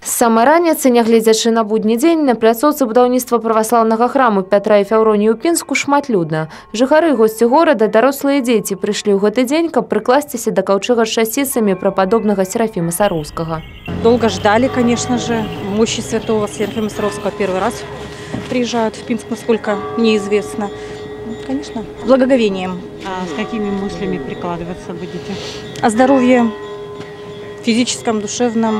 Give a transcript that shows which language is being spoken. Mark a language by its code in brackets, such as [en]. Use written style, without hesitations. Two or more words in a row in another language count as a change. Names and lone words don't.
[be] самай раніцы, нягледзячы на будні дзень, на пляцоўцы будаўніцтва праваслаўнага храму Пятра і Феўроніі ў Пінску шматлюдна. Жыхары, госці горада, дарослыя дзеці прыйшлі ў гэты дзень, каб прыкласціся да каўчэга з часціцамі прападобнага Серафіма Сароўскага. [ru] Долго ждали, конечно же. Мощи святого Серафима Саровского первый раз приезжают в Пинск, насколько мне известно. Конечно, с благоговением. А с какими мыслями прикладываться будете? О здоровье физическом, душевном.